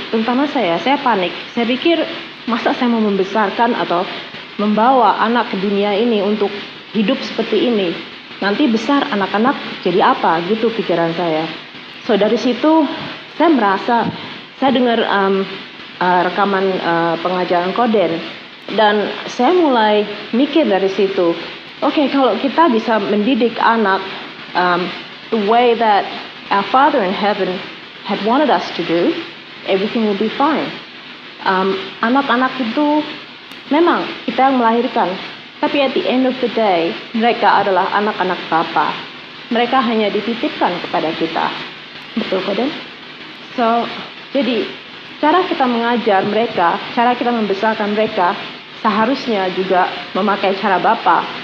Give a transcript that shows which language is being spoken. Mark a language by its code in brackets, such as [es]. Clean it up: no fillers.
[id] Terutama saya panik. Saya pikir masa saya mau membesarkan atau membawa anak ke dunia ini untuk hidup seperti ini. Nanti besar anak-anak jadi apa gitu pikiran saya. So dari situ saya merasa, saya dengar rekaman pengajaran Koden dan saya mulai mikir dari situ. Oke, kalau kita bisa mendidik anak [en] the way that our Father in Heaven had wanted us to do, everything will be fine. [id] Anak-anak itu memang kita yang melahirkan, tapi [en] at the end of the day [id] mereka adalah anak-anak Bapa. Mereka hanya dititipkan kepada kita. Betul, Koden? So jadi cara kita mengajar mereka, cara kita membesarkan mereka seharusnya juga memakai cara Bapa.